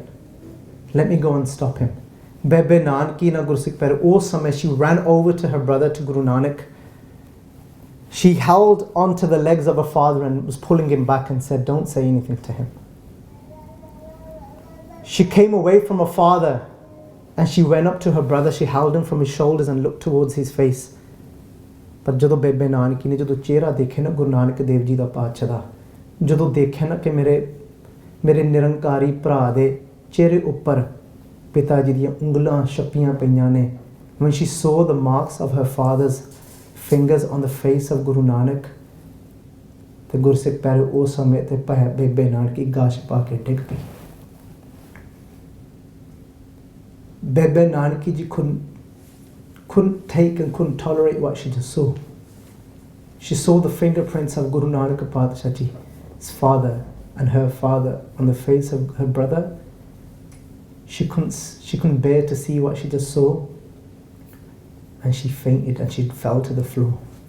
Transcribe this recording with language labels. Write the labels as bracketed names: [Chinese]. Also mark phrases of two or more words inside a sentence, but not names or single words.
[English] Let me go and stop him. [Punjabi] ਬੇਬੇ ਨਾਨਕੀ ਨਾ ਗੁਰਸਿੱਖ ਪਿਆਰਿਓ, ਉਸ ਸਮੇਂ [English] she ran over to her brother, to Guru Nanak. She held onto the legs of her father and was pulling him back and said, don't say anything to him. She came away from her father and she went up to her brother. She held him from his shoulders and looked towards his face. [Punjabi] ਪਰ ਜਦੋਂ ਬੇਬੇ ਨਾਨਕੀ ਨੇ ਜਦੋਂ ਚਿਹਰਾ ਦੇਖੇ ਨਾ ਗੁਰੂ ਨਾਨਕ ਦੇਵ ਜੀ ਦਾ ਪਾਤਸ਼ਾਹ ਦਾ, ਜਦੋਂ ਦੇਖੇ ਨਾ ਕਿ ਮੇਰੇ ਨਿਰੰਕਾਰੀ ਭਰਾ ਦੇ ਚਿਹਰੇ ਉੱਪਰ ਪਿਤਾ ਜੀ ਦੀਆਂ ਉਂਗਲਾਂ ਛਪੀਆਂ ਪਈਆਂ ਨੇ, [English] when she saw the marks of her father's fingers on the face of Guru Nanak, [Punjabi] ਤੇ ਗੁਰਸਿੱਖ ਪਿਆਰੇ ਉਸ ਸਮੇਂ ਤੇ ਬੇਬੇ ਨਾਨਕੀ ਗਸ਼ ਪਾ ਕੇ ਡਿੱਗ ਪਈ. ਬੇਬੇ ਨਾਨਕੀ ਜੀ ਖ਼ੁਦ [English] couldn't take and couldn't tolerate what she just saw. She saw the fingerprints of Guru Nanak Patshahi Ji's father and her father on the face of her brother. She couldn't bear to see what she just saw, and she fainted and she fell to the floor.